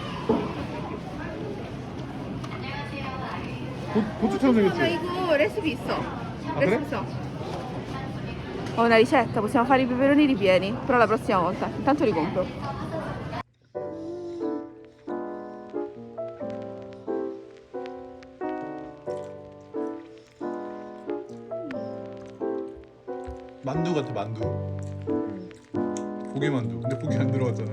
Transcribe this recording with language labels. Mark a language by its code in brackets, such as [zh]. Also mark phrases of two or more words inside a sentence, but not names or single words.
[ko] 고추처럼 [it] Ma [ko] 생겼지? 이거 레시피 있어. 그래? 레시피 있어. [it] Ho una ricetta, possiamo fare i peperoni ripieni, però la prossima volta. Intanto li compro. [ko] 만두 같아, 만두. 고개만두. 근데 고기 안 들어갔잖아.